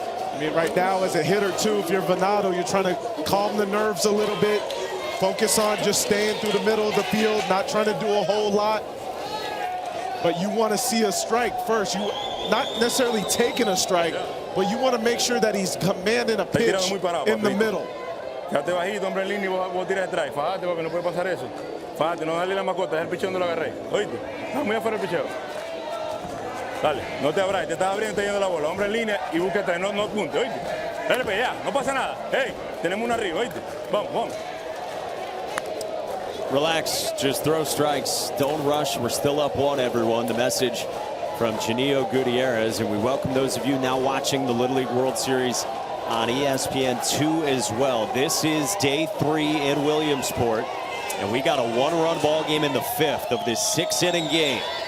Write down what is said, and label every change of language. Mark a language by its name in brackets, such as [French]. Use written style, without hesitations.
[English] I mean, right now as a hitter too, if you're Venado, you're trying to calm the nerves a little bit. Focus on just staying through the middle of the field, not trying to do a whole lot. But you want to see a strike first. You not necessarily taking a strike, but you want to make sure that he's commanding a pitch in the middle. [Spanish] Quédate bajito, hombre en línea, y vos tiras strike. Fájate, papi, no puede pasar eso. Fájate, no darle la macota, es el pichón donde lo agarré. ¿Oíste? Está muy afuera el picheo. Dale, no te abras, te estás abriendo y te yendo la bola. Hombre en línea y busca atrás, no apunte, ¿oíste? Dale, pues ya, no pasa nada. Hey, tenemos una arriba, ¿oíste? Vamos, vamos. [English] Relax, just throw strikes. Don't rush. We're still up one, everyone. The message from Janillo Gutierrez. And we welcome those of you now watching the Little League World Series on ESPN2 as well. This is day 3 in Williamsport. And we got a one-run ball game in the 5th of this 6-inning game.